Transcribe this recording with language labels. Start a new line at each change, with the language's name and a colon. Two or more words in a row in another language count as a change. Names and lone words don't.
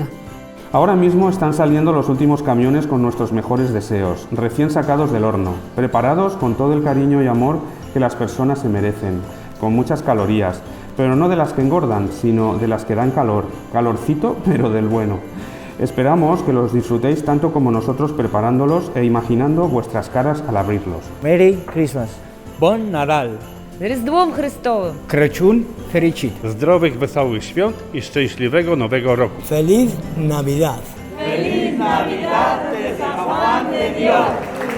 Spanish: Ahora mismo están saliendo los últimos camiones con nuestros mejores deseos, recién sacados del horno, preparados con todo el cariño y amor que las personas se merecen, con muchas calorías, pero no de las que engordan, sino de las que dan calor, calorcito, pero del bueno. Esperamos que los disfrutéis tanto como nosotros preparándolos e imaginando vuestras caras al abrirlos.
English: Merry Christmas.
Catalan: Bon Nadal.
Ukrainian: Різдвом Христовим!
Romanian: Crăciun fericit.
Polish: Zdrowych, wesołych świąt i szczęśliwego nowego roku.
Spanish: Feliz Navidad. Feliz Navidad desde Juan de Dios.